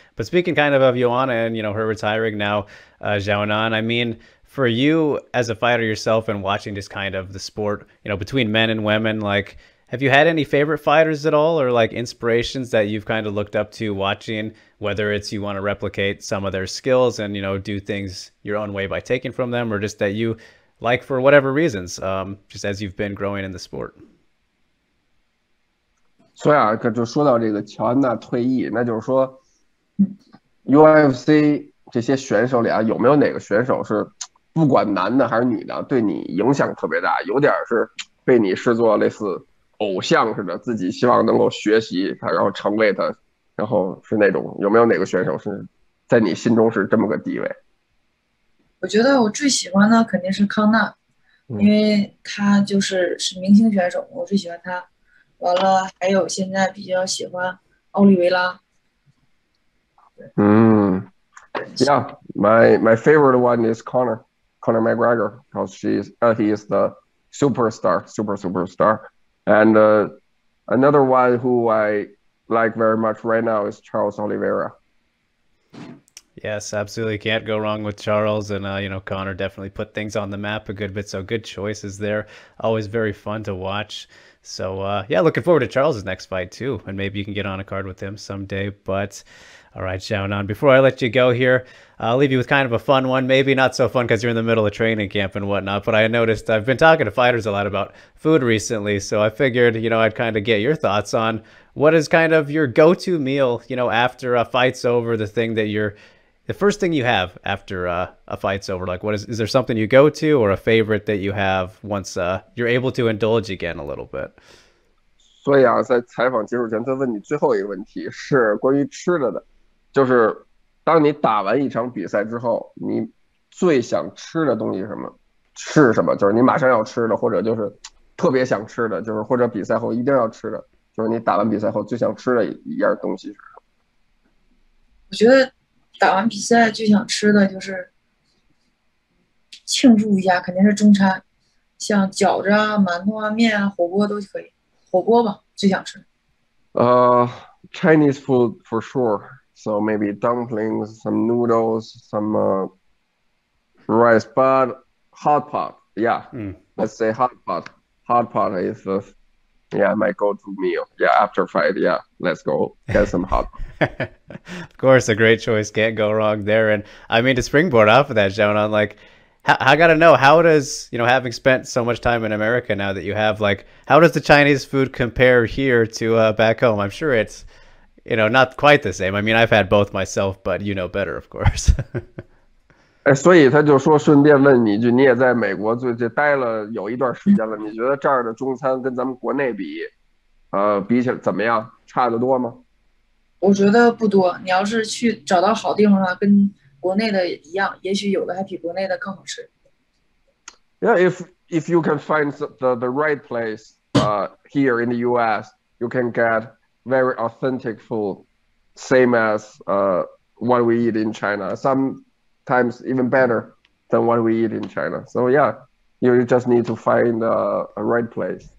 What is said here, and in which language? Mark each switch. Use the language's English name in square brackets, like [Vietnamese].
[English] But speaking kind of Joanna and her retiring now, Xiaonan, I mean, for you as a fighter yourself and watching just kind of the sport, between men and women, like, have you had any favorite fighters at all, or like inspirations that you've kind of looked up to watching, whether it's you want to replicate some of their skills and do things your own way by taking from them, or just that you like for whatever reasons, just as you've been growing in the sport? [Chinese] 所以啊，就说到这个乔安娜退役，那就是说 UFC 这些选手里啊，有没有哪个选手是不管男的还是女的，对你影响特别大，有点是被你视作类似偶像似的，自己希望能够学习他，然后成为他，然后是那种有没有哪个选手是在你心中是这么个地位？我觉得我最喜欢的肯定是康纳，因为他是明星选手，我最喜欢他。完了，还有现在比较喜欢奥利维拉。 [English] Yeah, my favorite one is Conor McGregor, because he is the superstar, and another one who I like very much right now is Charles Oliveira. Yes, absolutely. Can't go wrong with Charles. And, Conor definitely put things on the map a good bit. So good choices there. Always very fun to watch. So, yeah, looking forward to Charles's next fight, too. And maybe you can get on a card with him someday. But, all right, Xiaonan, before I let you go here, I'll leave you with kind of a fun one. Maybe not so fun because you're in the middle of training camp and whatnot. But I noticed I've been talking to fighters a lot about food recently. So I figured, I'd kind of get your thoughts on what is kind of your go-to meal, after a fight's over, the first thing you have after a fight's over. Like, is there something you go to, or a favorite that you have once you're able to indulge again a little bit? [Chinese] 所以啊，在采访结束前，再问你最后一个问题，是关于吃的，就是当你打完一场比赛之后，你最想吃的东西是什么？就是你马上要吃的，或者就是特别想吃的，就是或者比赛后一定要吃的，就是你打完比赛后最想吃的一样东西是什么？我觉得打完比赛最想吃的就是庆祝一下，肯定是中餐，像饺子啊、馒头啊、面啊、火锅都可以。火锅吧，最想吃。 [English] Chinese food for sure. So maybe dumplings, some noodles, some rice, but hot pot. Yeah, let's say hot pot. Hot pot is my go-to meal. Yeah, after fight. Yeah, let's go get some hot pot. Of course, a great choice. Can't go wrong there. And I mean, to springboard off of that, Xiaonan, like, I got to know, how does, having spent so much time in America now that you have, like, how does the Chinese food compare here to back home? I'm sure it's, not quite the same. I mean, I've had both myself, but you know better, of course. [Chinese] 所以他就说，顺便问你一句，你也在美国最近待了有一段时间了，你觉得这儿的中餐跟咱们国内比起来怎么样？差得多吗？我觉得不多。你要是去找到好地方的话，跟国内的一样，也许有的还比国内的更好吃。 [English] Yeah, if you can find the right place here in the U.S., you can get very authentic food, same as what we eat in China. Sometimes even better than what we eat in China. So yeah, you just need to find a right place.